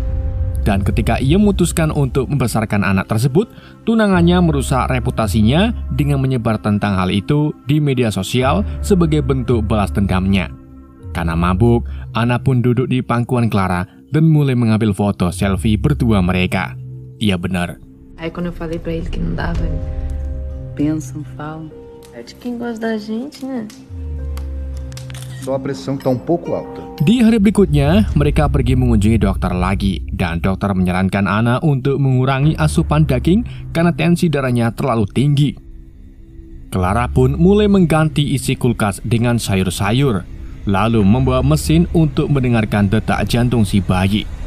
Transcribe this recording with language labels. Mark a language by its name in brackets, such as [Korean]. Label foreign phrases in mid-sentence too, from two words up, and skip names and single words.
[Indonesian] Dan ketika ia memutuskan untuk membesarkan anak tersebut, tunangannya merusak reputasinya dengan menyebar tentang hal itu di media sosial sebagai bentuk balas dendamnya. Karena mabuk, Anna pun duduk di pangkuan Clara dan mulai mengambil foto selfie berdua mereka. Iya benar. [Portuguese] Aí quando eu falei pra ele que não dava, ele pensam, falam. É de quem gosta da gente, né? Só a pressão está um pouco alta. [Indonesian] Di hari berikutnya, mereka pergi mengunjungi dokter lagi dan dokter menyarankan Anna untuk mengurangi asupan daging karena tensi darahnya terlalu tinggi. Clara pun mulai mengganti isi kulkas dengan sayur-sayur, lalu membawa mesin untuk mendengarkan detak jantung si bayi.